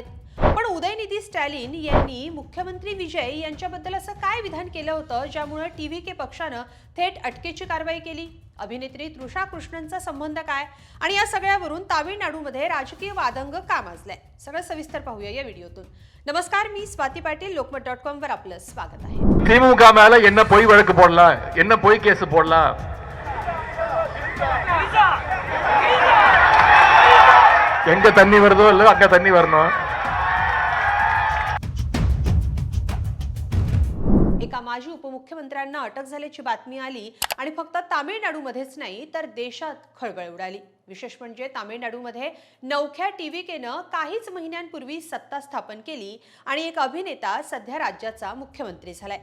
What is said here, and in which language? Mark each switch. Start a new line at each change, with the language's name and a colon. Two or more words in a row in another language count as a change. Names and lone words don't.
Marathi: पण उदयनिधी स्टॅलिन यांनी मुख्यमंत्री विजय यांच्याबद्दल असं काय विधान केलं होतं ज्यामुळे TVK पक्षानं थेट अटकेची कारवाई केली? अभिनेत्री तृषा कृष्णनचा संबंध काय आणि या सगळ्यावरून तामिळनाडूमध्ये राजकीय वादंग का माजलाय? सगळं सविस्तर पाहूया या व्हिडिओतून। नमस्कार, मी स्वाती पाटील, लोकमत.com वर आपलं स्वागत आहे।
Tamil: திமுக மேல என்ன பொய் வழக்கு போடலாம், என்ன பொய் கேஸ் போடலாம்? எங்க தண்ணி வருதோ இல்ல அங்க தண்ணி வரணும்।
Marathi: एका माजी उपमुख्यमंत्र्यांना अटक झाल्याची बातमी आली आणि फक्त तामिळनाडूमध्येच नाही तर देशात खळबळ उडाली। विशेष म्हणजे तामिळनाडूमध्ये नवख्या TVKनं काहीच महिन्यांपूर्वी सत्ता स्थापन केली आणि एक अभिनेता सध्या राज्याचा मुख्यमंत्री झालाय।